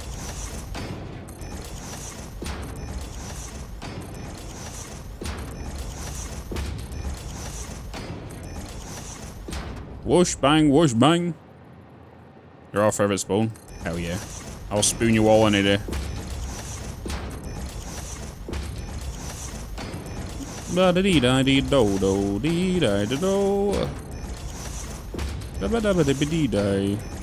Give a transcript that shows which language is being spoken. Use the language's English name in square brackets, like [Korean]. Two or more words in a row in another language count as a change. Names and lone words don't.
[English] Whoosh bang, whoosh bang. You're our favorite spoon. Hell yeah. I'll spoon you all any day. Ba da dee da dee do do dee da da do. Da ba da ba da ba dee da.